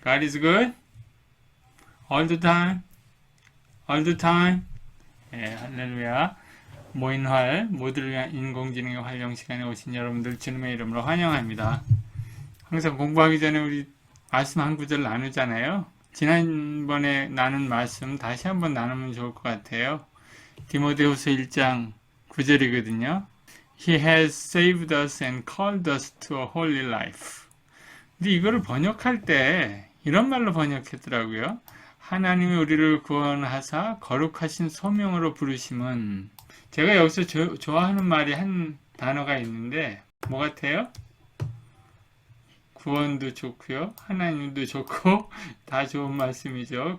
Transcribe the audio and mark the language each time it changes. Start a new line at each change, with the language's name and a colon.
English: God is good all the time, all the time.
Korean: 예, 할렐루야. 모인활 모두를 위한 인공지능의 활용 시간에 오신 여러분들 주님의 이름으로 환영합니다. 항상 공부하기 전에 우리 말씀 한 구절 나누잖아요. 지난번에 나눈 말씀 다시 한번 나누면 좋을 것 같아요. 디모데후서 1장 9절이거든요.
English: He has saved us and called us to a holy life.
Korean: 근데 이거를 번역할 때 이런 말로 번역했더라고요. 하나님이 우리를 구원하사 거룩하신 소명으로 부르심은, 제가 여기서 좋아하는 말이 한 단어가 있는데 뭐 같아요? 구원도 좋고요, 하나님도 좋고 다 좋은 말씀이죠.